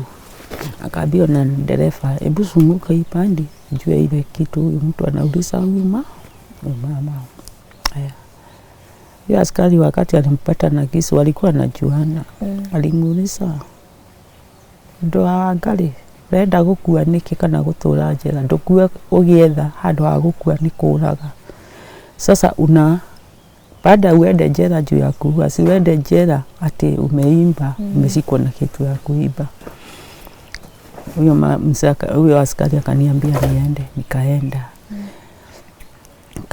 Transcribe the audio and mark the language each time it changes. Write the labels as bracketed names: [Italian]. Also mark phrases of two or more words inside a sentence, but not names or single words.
[Swahili] Akaambiwa na dereva, hebu zunguka hii pande, jua ile kitu huyu mtu anauliza huyu mama. Yule askari wakati alimpata na kisu walikuwa wanajuana. Alimuuliza, ndo angali [Kikuyu] renda gukua niki kana gutura njera, ndukue ugietha handu ha gukua ni kuraga. [Swahili] Sasa baada uende njera juu ya kuua, si uende njera ati umeimba, umeshikwa na kitu ya kuiba. Huyo askari akaniambia niende, nikaenda.